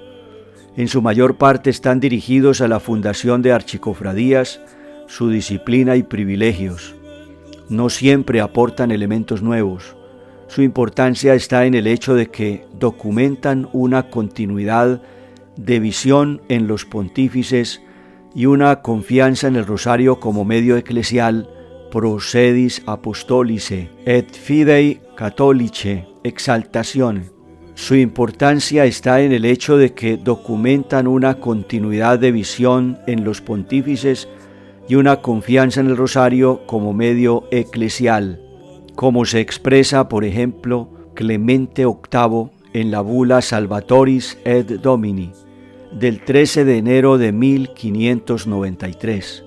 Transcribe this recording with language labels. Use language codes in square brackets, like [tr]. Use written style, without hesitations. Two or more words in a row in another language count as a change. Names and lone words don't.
[es] En su mayor parte están dirigidos a la fundación de archicofradías, su disciplina y privilegios. No siempre aportan elementos nuevos. Su importancia está en el hecho de que documentan una continuidad de visión en los pontífices y una confianza en el rosario como medio eclesial, [la] pro sedis apostolice et fidei catholice exaltazione. [es] Su importancia está en el hecho de que documentan una continuidad de visión en los pontífices y una confianza en el rosario como medio eclesial, como se expresa, por ejemplo, Clemente VIII en la bula Salvatoris et Domini, del 13 de enero de 1593.